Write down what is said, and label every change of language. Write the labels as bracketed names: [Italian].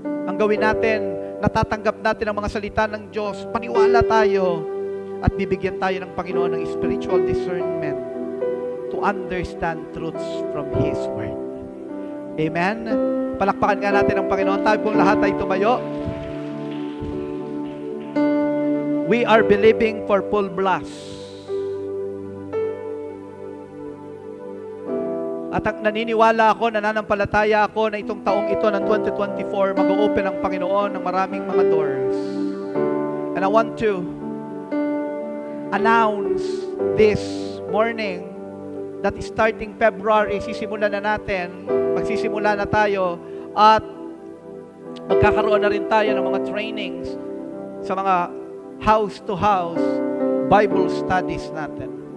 [Filipino] Ang gawin natin, natatanggap natin ang mga salita ng Diyos, paniwala tayo, at bibigyan tayo ng Panginoon ng [English] spiritual discernment to understand truths from His Word. [Filipino] Amen? Palakpakan nga natin ang Panginoon. Tayo pong lahat ay tumayo. [English] We are believing for full bless. [Filipino] At naniniwala ako, nananampalataya ako na itong taong ito ng 2024, mag-open ang Panginoon ng maraming mga doors. [English] And I want to announce this morning that starting February, [Filipino] magsisimula na tayo at magkakaroon na rin tayo ng mga trainings sa mga house-to-house Bible studies natin.